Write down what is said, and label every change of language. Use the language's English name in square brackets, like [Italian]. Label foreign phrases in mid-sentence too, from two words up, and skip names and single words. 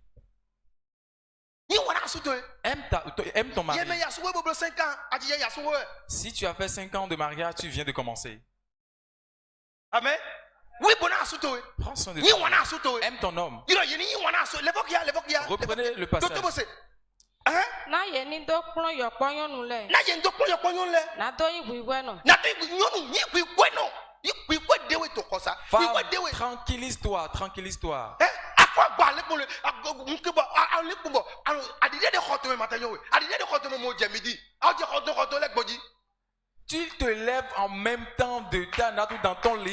[French] Aime ton mari. Si tu as fait 5 ans de mariage, tu viens de commencer. Amen. Prends soin de toi. Aime ton homme. Reprenez le passage. [Ewe] Na ye ni do kplɔ yɔ kpɔnyɔnu lɛ. Na do yi wiwɛ nɔ. [French] Femme, tranquillise-toi, tranquillise-toi. Tu te lèves en même temps de dans ton lit.